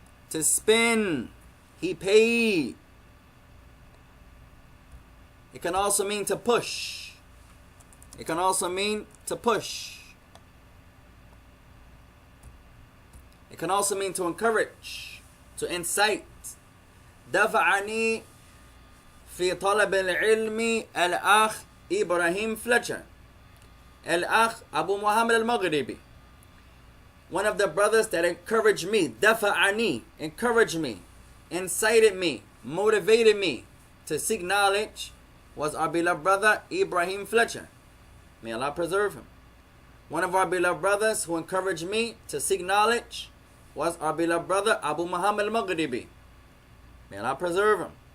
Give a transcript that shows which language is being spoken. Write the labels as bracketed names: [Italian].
[English] To spin. He paid. It can also mean to push. It can also mean to push. It can also mean to encourage, to incite. [Arabic] دفعني في طلب العلم الأخ إبراهيم فلتشر. الأخ أبو محمد المغربي. [English] One of the brothers that encouraged me, دفعني, encouraged me, incited me, motivated me to seek knowledge, was our beloved brother Ibrahim Fletcher. May Allah preserve him. One of our beloved brothers who encouraged me to seek knowledge was our beloved brother Abu Muhammad al-Maghribi. May Allah preserve him.